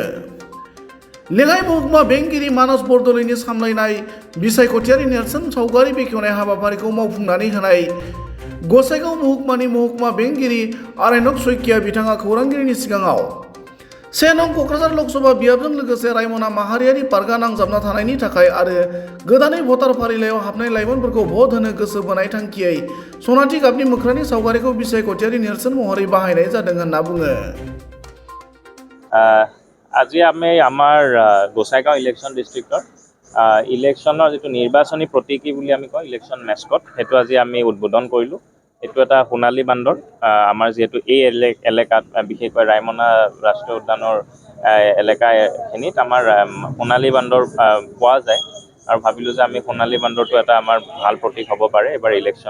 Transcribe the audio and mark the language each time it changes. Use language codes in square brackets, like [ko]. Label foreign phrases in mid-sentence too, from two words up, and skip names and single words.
[brx] लेङाइ महकुमा बेंगिरि मानस बरदलैनि सामलायनाय बिसायख'थियारि नेरसोन सावगारि बेखेवनाय हाबाफारिखौ मावफुंनानै होनाय गसाइगाव महकुमानि महकुमा बेंगिरि आरण्यक सैकिया बिथाङा खौरांगिरिनि सिगाङाव 1 नं क'क्राझार लकसभा बियाबजों लोगोसे रायमना माहारियारि पार्कआ नांजाबना थानायनि थाखाय आरो गोदानै भटार फारिलाइयाव हाबनाय लाइमोनफोरखौ भट होनो गोसो बोनाय थांखियै सनाथि गाबनि मोख्रानि सावगारिखौ बिसायख'थियारि नेरसोन महरै बाहायनाय जादों होनना बुङो। [as] আজি আমি আমাৰ গোসাইগাঁও [en] election districtৰ [as] ইলেকশ্যনৰ যিটো নিৰ্বাচনী প্ৰতীকী বুলি আমি কওঁ [en] election mascot [as] সেইটো আজি আমি উদ্বোধন কৰিলোঁ। এইটো এটা সোণালী বান্দৰ আমাৰ যিহেতু এই এলেকাত বিশেষকৈ ৰায়মনা ৰাষ্ট্ৰীয় উদ্যানৰ এলেকাখিনিত আমাৰ সোণালী বান্দৰ পোৱা যায় আৰু ভাবিলোঁ যে আমি সোণালী বান্দৰটো এটা আমাৰ ভাল প্ৰতীক হ'ব পাৰে এইবাৰ ইলেকশ্যন।